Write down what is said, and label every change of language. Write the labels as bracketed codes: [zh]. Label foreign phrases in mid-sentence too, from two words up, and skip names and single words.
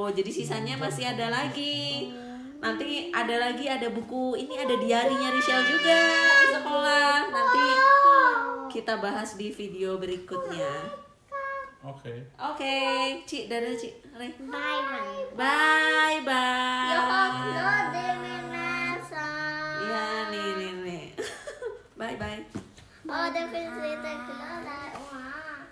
[id] Jadi sisanya masih ada lagi. Nanti ada buku, ini ada diarinya Rachel juga di sekolah. Nanti kita bahas di video berikutnya. Oke. Oke, Ci, dadah Ci. Re. [en] Bye bye. Bye bye. [sv] Jag glömde min näsa. [id] Iya nih. [en] Bye bye. [sv] Och det finns lite glada. Wow.